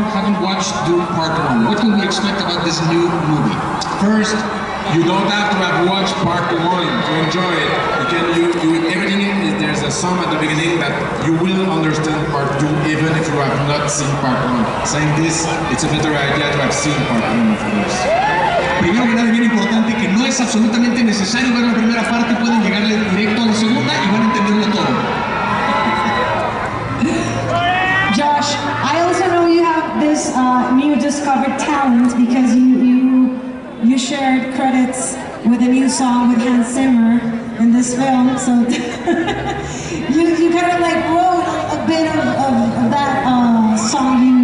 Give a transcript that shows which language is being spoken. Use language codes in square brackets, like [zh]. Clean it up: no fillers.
[en] Haven't watched Dune Part 1. What can we expect about this new movie? First, you don't have to have watched part 1 to enjoy it. Everything there's a song at the beginning that you will understand part 2 even if you have not seen part 1. Saying this, it's a better idea to have seen part 1 of course. [es] Primero que nada, bien importante, que no es absolutamente necesario ver la primera parte, pueden llegarle directo a la segunda y van a entenderlo todo. [en] Josh, I also know you have this new discovered talent because you shared credits with a new song with Hans Zimmer in this film, so you kind of like wrote a bit of that song.